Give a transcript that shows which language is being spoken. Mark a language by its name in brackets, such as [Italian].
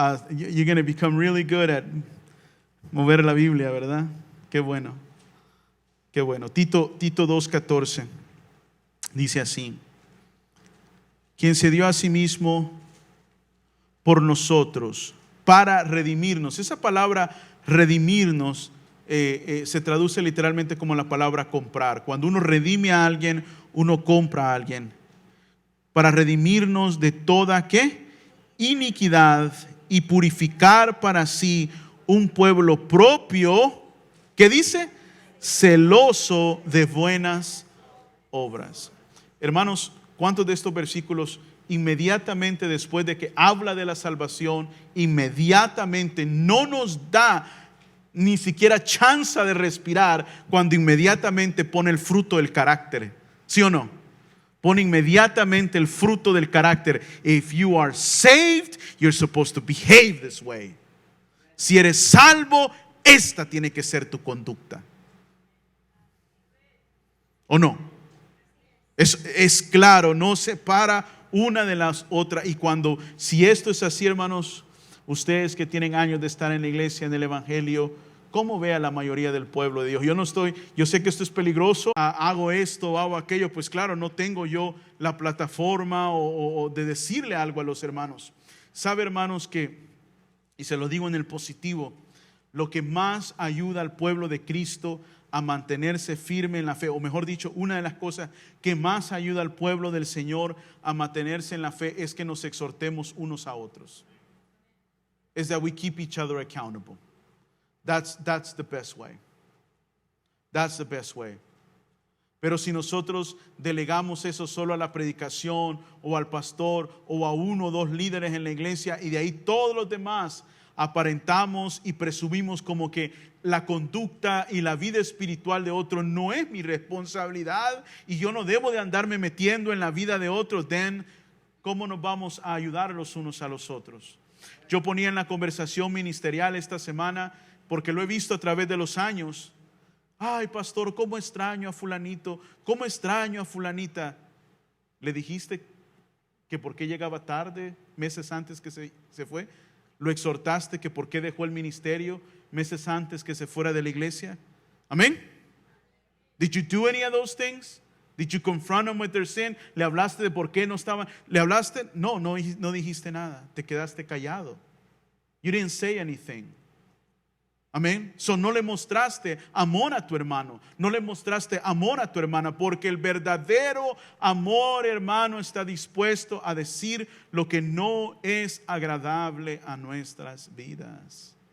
[English] You're going to become really good at [Spanish] mover la Biblia, ¿verdad? Qué bueno. Qué bueno. Tito 2:14 dice así: quien se dio a sí mismo por nosotros para redimirnos. Esa palabra redimirnos se traduce literalmente como la palabra comprar. Cuando uno redime a alguien, uno compra a alguien. Para redimirnos de toda, ¿qué? Iniquidad y purificar para sí un pueblo propio, ¿qué dice? Celoso de buenas obras. Hermanos, ¿cuántos de estos versículos inmediatamente después de que habla de la salvación, inmediatamente no nos da ni siquiera chance de respirar cuando inmediatamente pone el fruto del carácter? ¿Sí o no? Pone inmediatamente el fruto del carácter. [English] If you are saved, you're supposed to behave this way. [Spanish] Si eres salvo, esta tiene que ser tu conducta. ¿O no? Es claro, no separa una de las otras. Y si esto es así, hermanos, ustedes que tienen años de estar en la iglesia, en el evangelio, ¿cómo ve a la mayoría del pueblo de Dios? Yo sé que esto es peligroso, hago esto, hago aquello, pues claro, no tengo yo la plataforma o de decirle algo a los hermanos. Sabe, hermanos, y se lo digo en el positivo, lo que más ayuda al pueblo de Cristo a mantenerse firme en la fe, o mejor dicho, una de las cosas que más ayuda al pueblo del Señor a mantenerse en la fe es que nos exhortemos unos a otros. [English] Is that we keep each other accountable. That's the best way. That's the best way. [Spanish] Pero si nosotros delegamos eso solo a la predicación o al pastor o a uno o dos líderes en la iglesia y de ahí todos los demás aparentamos y presumimos como que la conducta y la vida espiritual de otros no es mi responsabilidad y yo no debo de andarme metiendo en la vida de otros, then ¿cómo nos vamos a ayudar los unos a los otros? Yo ponía en la conversación ministerial esta semana, porque lo he visto a través de los años. Ay, pastor, cómo extraño a fulanito, cómo extraño a fulanita. ¿Le dijiste que por qué llegaba tarde meses antes que se fue? ¿Lo exhortaste que por qué dejó el ministerio meses antes que se fuera de la iglesia? Amén. [English] Did you do any of those things? Did you confront them with their sin? [Spanish] ¿Le hablaste de por qué no estaban? ¿Le hablaste? No dijiste nada. Te quedaste callado. [English] You didn't say anything. Amén. [Spanish] No le mostraste amor a tu hermano, no le mostraste amor a tu hermana, porque el verdadero amor, hermano, está dispuesto a decir lo que no es agradable a nuestras vidas.